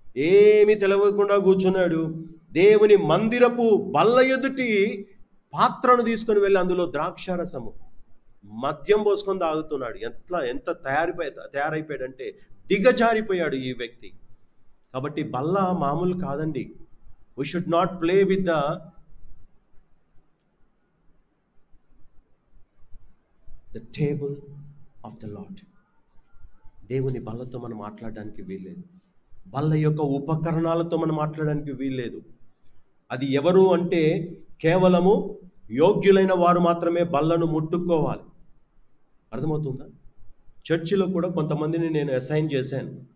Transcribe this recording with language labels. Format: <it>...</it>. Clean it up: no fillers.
<te>ఏమి తెలవకుండా కూర్చున్నాడు. దేవుని మందిరపు బల్ల ఎదుటి పాత్రను తీసుకొని వెళ్ళి అందులో ద్రాక్షారసము, మద్యం పోసుకొని తాగుతున్నాడు. ఎంత తయారైపోయాడంటే దిగజారిపోయాడు ఈ వ్యక్తి. కాబట్టి బల్ల మామూలు కాదండి.</te> <en>We should not play with the table of the Lord.</en> <te>దేవుని బల్లతో మనం మాట్లాడడానికి వీల్లేదు. బల్ల యొక్క ఉపకరణాలతో మనం మాట్లాడడానికి వీల్లేదు. అది ఎవరు అంటే కేవలము యోగ్యులైన వారు మాత్రమే బల్లను ముట్టుకోవాలి. అర్థమవుతుందా? చర్చిలో కూడా కొంతమందిని నేను అసైన్ చేశాను.</te>